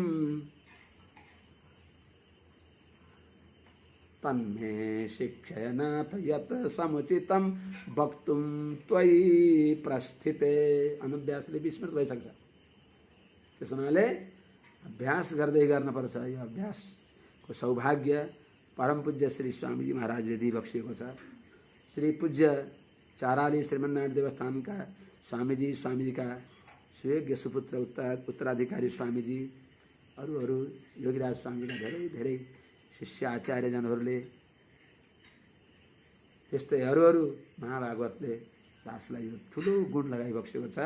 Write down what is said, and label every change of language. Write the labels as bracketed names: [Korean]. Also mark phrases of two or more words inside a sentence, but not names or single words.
[Sanskrit] तन्मे शिक्षय नाथ यत् समुचितं वक्तुं त्वयि प्रस्थिते। [Nepali] अनुव्यासले विस्मृत भइसक्छ, त्यस हुनाले अभ्यास गर्दै गर्नुपर्छ। यो अभ्यासको सौभाग्य परम पूज्य श्री स्वामीजी महाराजले दिइबक्सिएको छ। श्री पूज्य चाराली श्रीमन्नारायण देवस्थानका स्वामीजीका सुयोग्य सुपुत्र उत्तराधिकारी स्वामीजी, अरू योगीराज स्वामीका धेरै धेरै शिष्य आचार्यजनहरूले, त्यस्तै अरू महाभागवतले दासलाई यो ठुलो गुण लगाइबक्सेको छ।